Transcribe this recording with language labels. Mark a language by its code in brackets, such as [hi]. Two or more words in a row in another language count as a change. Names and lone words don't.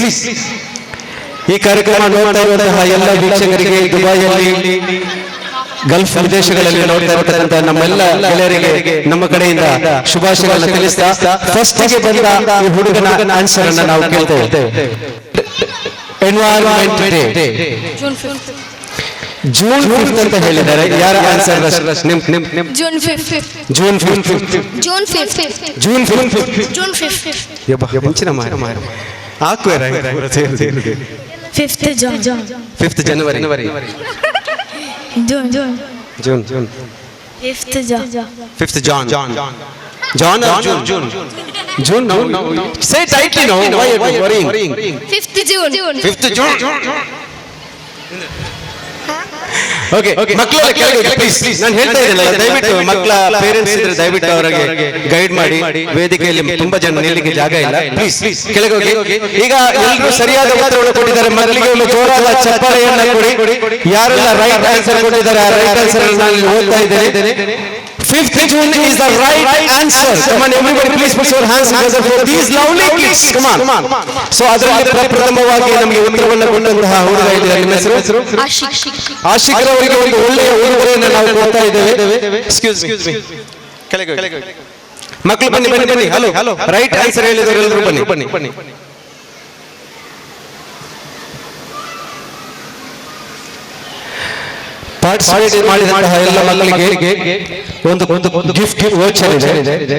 [kn] ಈ ಕಾರ್ಯಕ್ರಮ ನೋಡ್ತಾ ಇರುವಂತಹ ಎಲ್ಲ ವೀಕ್ಷಕರಿಗೆ ದುಬೈಯಲ್ಲಿ ಗಲ್ಫ್ ವಿದೇಶಗಳಲ್ಲಿ ನೋಡ್ತಾ ಇರತಕ್ಕಂತಹ ನಮ್ಮೆಲ್ಲ ಗೆಳೆಯರಿಗೆ ನಮ್ಮ ಕಡೆಯಿಂದ ಶುಭಾಶಯಗಳನ್ನು ತಿಳಿಸ್ತಾ ಫಸ್ಟ್ ಗೆ ಬಂದ ಈ ಹುಡುಗನ ಆನ್ಸರ್ ಅನ್ನು ನಾವು ಕೇಳ್ತೇವೆ. [en] Environment Day [kn] ಜೂನ್ 5th ಅಂತ ಹೇಳಿದ್ದಾರೆ. ಯಾರ ಆನ್ಸರ್? [en] June 5th. ಜೂನ್ 5th. June 5th. ಜೂನ್ 5th. June 5th. [kn] ಹೆಂಚಿನ ಮಾರ ಹಾಕುವರ [en] 5th June. [kn] 5th ಜನವರಿ. [en] June. ಜೂನ್ 5th June. 5th ಜಾನ್ or June? No. Say tightly now. Why are you worrying? 5th June. 5th June. Okay. [kn] ಮಕ್ಕಳೆಲ್ಲ ಕೆಳಗೆ ಪ್ಲೀಸ್. ನಾನು ಹೇಳ್ತಾ ಇದ್ದಲ್ಲ, ದಯವಿಟ್ಟು ಮಕ್ಕಳ ಪೇರೆಂಟ್ಸ್ ಇದ್ರೆ ದಯವಿಟ್ಟು ಅವರಿಗೆ ಗೈಡ್ ಮಾಡಿ. ವೇದಿಕೆಯಲ್ಲಿ ತುಂಬಾ ಜನ ನಿಲ್ಲಿಗೆ ಜಾಗ ಇಲ್ಲ. ಪ್ಲೀಸ್ ಕೆಳಗೆ ಹೋಗಿ. ಈಗ ಎಲ್ಲರೂ ಸರಿಯಾದ ಉತ್ತರವನ್ನು ಕೊಟ್ಟಿದ್ದಾರೆ. ಮಕ್ಕಳಿಗೆ ಒಂದು ಜೋರಾದ ಚಪ್ಪಾಳೆಯನ್ನ ಕೊಡಿ. ಯಾರೆಲ್ಲ [en] right answer [kn] ಕೊಟ್ಟಿದ್ದಾರೆ ಆ [en] right answer [kn] ನಾನು ಓದ್ತಾ ಇದ್ದೇನೆ. [en] 5th June is the right answer. Come on, everybody, please put your hands together for these lovely kids. Come on. [kn] So ಅದರಲ್ಲಿ ಪ್ರಪ್ರಥಮವಾಗಿ ನಮಗೆ ಉತ್ತರವನ್ನು ಕೊಟ್ಟಂತಹ ಹುಡುಗ ಇದ್ದಾರೆ. ನಿಮ್ಮ ಹೆಸರು? ಆಶಿಕ್ ಅವರಿಗೆ ಒಂದು ಒಳ್ಳೆಯ ಉಡುಗೊರೆಯನ್ನು ನಾವು ಕೊಡ್ತಾ ಇದ್ದೇವೆ. [en] excuse me. [kn] ಕೆಳಗೆ ಮಕ್ಕಳು ಬನ್ನಿ. ಹಲೋ. [en] right answer [kn] ಹೇಳಿದವರು ಎಲ್ಲರೂ ಬನ್ನಿ. ಪಾರ್ಟಿಸಿಪೇಟ್ ಮಾಡಿದಂತಹ ಎಲ್ಲ ಮಕ್ಕಳಿಗೆ ಒಂದು [en] gift voucher [kn] ಇದೆ.